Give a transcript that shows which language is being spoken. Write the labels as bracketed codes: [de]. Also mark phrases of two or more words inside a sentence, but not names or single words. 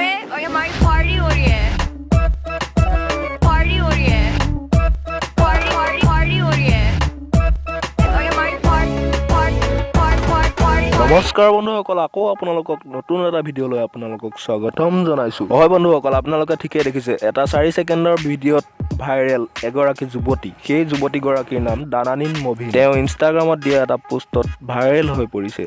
[hi] और ये हमारी पार्टी हो रही है पार्टी हो रही है पार्टी पार्टी पार्टी हो रही है और ये हमारी [as] নমস্কাৰ বন্ধুসকল, আকৌ আপোনালোকক নতুন এটা ভিডিঅ'লৈ আপোনালোকক স্বাগতম জনাইছোঁ। হয় বন্ধুসকল, আপোনালোকে ঠিকেই দেখিছে, এটা 4 ছেকেণ্ডৰ ভিডিঅ'ত ভাইৰেল এগৰাকী যুৱতী। সেই যুৱতীগৰাকীৰ নাম দানানিন মভিন। তেওঁ ইনষ্টাগ্ৰামত দিয়া এটা পোষ্টত ভাইৰেল হৈ পৰিছে।